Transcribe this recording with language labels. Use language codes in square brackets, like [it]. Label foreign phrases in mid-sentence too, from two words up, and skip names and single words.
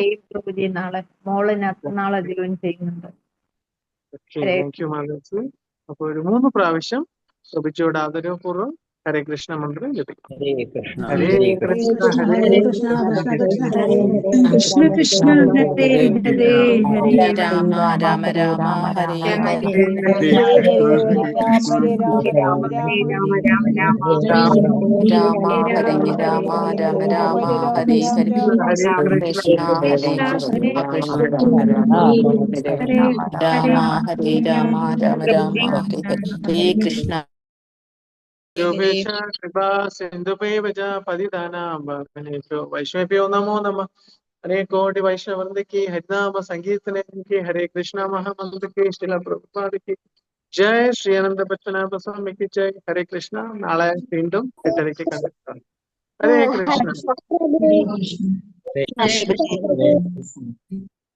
[ml] ചെയ്യും പ്രഭുജി നാളെ. മോളിനകത്ത് നാളെ ജോയിൻ ചെയ്യുന്നുണ്ട്. ഓക്കെ, [sa] ഹരേ [en] thank you [ml] മാതാജി. അപ്പൊ ഒരു 3 പ്രാവശ്യം പ്രഭുജിയോട് ആദരപൂർവ്വം ഹരേ കൃഷ്ണ മന്ത്രം ജപിക്കും. [sa] ഹരേ കൃഷ്ണ ഹരേ ഹരേ കൃഷ്ണ കൃഷ്ണ ഹരേ കൃഷ്ണ കൃഷ്ണ കൃഷ്ണ കൃഷ്ണ കൃഷ്ണ കൃഷ്ണ ഹരേ കൃഷ്ണ ഹരേ ഹരേ ഹരേ ഹരേ രാമ രാമ രാമ രാമ ഹരേ രാമ ഹരേ ഹരേ ഹരേ ഹരേ കൃഷ്ണ ഹരേ കൃഷ്ണ രാമ രാമ രാമ രാമ രാമ രാമ രാമ ഹരേ ഹരേ രാമ രാമ രാമ ഹരേ ഹരേ ഹരേ കൃഷ്ണ ഹരേ കൃഷ്ണ കൃഷ്ണ ഹരേ കൃഷ്ണ ഹരേ രാമ ഹരേ ഹരേ രാമ രാമ രാമ ഹരേ ഹരേ ഹരേ കൃഷ്ണ രൂപേശ കൃപാ സിന്ധുപേവച പതിതാനാം പാവനേഭ്യോ വൈഷ്ണവേഭ്യോ നമോ നമഃ. [hi] हरे कोटि वैष्णव वृंद की हरिनाम संकीर्तन की हरे कृष्णा महामंत्र की श्रील प्रभुपाद की जय. श्री अनंत बच्चनाभ स्वामी की जय. हरे कृष्णा. [ml] നാളെ വീണ്ടും 8:30 കണ്ടെത്താം. [sa] ഹരേ കൃഷ്ണ. ഹരേ കൃഷ്ണ. ഹരേ കൃഷ്ണ.